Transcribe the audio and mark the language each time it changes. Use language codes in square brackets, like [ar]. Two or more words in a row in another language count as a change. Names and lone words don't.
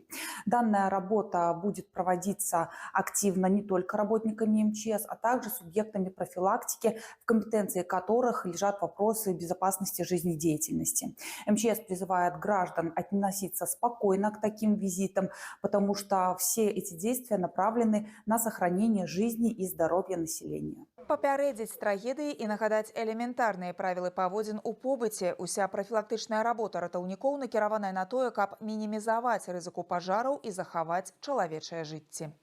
[ru] Данная работа будет проводиться активно не только работниками МЧС, а также субъектами профилактики, в компетенции которых лежат вопросы безопасности жизнедеятельности. МЧС призывает граждан относиться спокойно к таким визитам, потому что все эти действия направлены на сохранение жизни и здоровья населения. [be] Папярэдзіць трагедыі і нагадаць элементарныя правілы паводзін у побыце. Уся прафілактычная работа ратаўнікоў накіраваная на тое, каб мінімізаваць рызыку пажараў і захаваць чалавечае жыцці.